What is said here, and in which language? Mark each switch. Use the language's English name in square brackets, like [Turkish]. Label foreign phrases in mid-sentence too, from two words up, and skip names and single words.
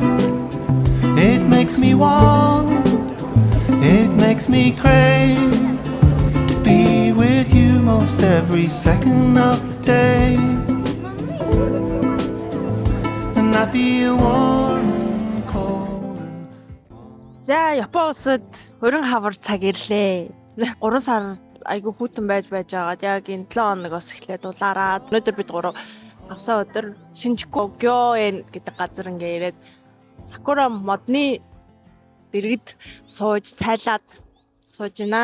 [English] It makes me want, it makes me crave to be with you most every second of the day. And I feel warm and cold. [Mongolian] За Япон улсад өрн хавар цаг ирлээ. 3 сар айгүй хүйтэн байж байгаад яг энэ 7 хоногоос эхлээд дулаараад өнөөдөр бид гурав хагасаа өдөр Шинжикугёэн гэдэг газар ингээ ирээд Сакура модны дэргэд сууж цайлаад сууж байна.